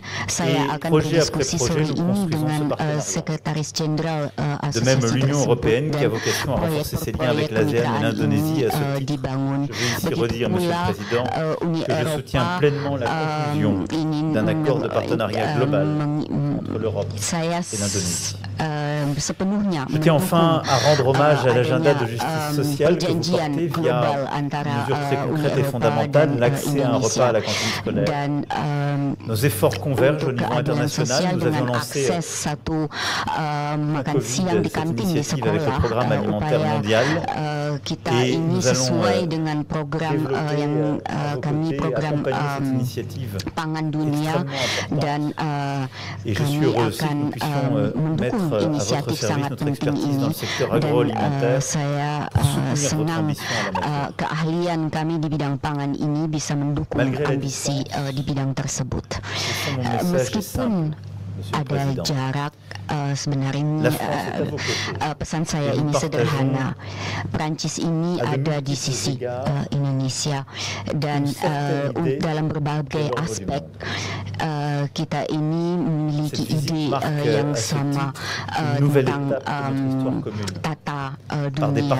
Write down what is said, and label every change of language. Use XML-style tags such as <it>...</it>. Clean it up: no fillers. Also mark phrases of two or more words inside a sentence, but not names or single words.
<id>Saya akan berdiskusi sore ini dengan Sekretaris Jenderal asosiasi tersebut, dan proyek-proyek kemitraan ini dibangun. Begitu pula Uni Eropa saya sepenuhnya</id> <fr>Je tiens enfin à rendre hommage à l'agenda de justice sociale que vous portez via une mesure très concrète et fondamentale, l'accès à un repas à la cantine scolaire. Nos efforts convergent au niveau international. Nous avions lancé cette initiative avec le programme alimentaire mondial et nous allons développer accompagner cette initiative extrêmement importante. Et je suis heureux aussi que nous puissions mettre à votre service notre expertise dans le secteur agroalimentaire pour soutenir votre ambition à la matière.</fr> <id>Keahlian kami di bidang pangan ini bisa mendukung ambisi di bidang tersebut. Meskipun ada jarak, sebenarnya pesan saya ini sederhana. Prancis ini ada di sisi Indonesia, dan dalam berbagai aspek kita ini memiliki ide yang sama tentang tata dunia.</id>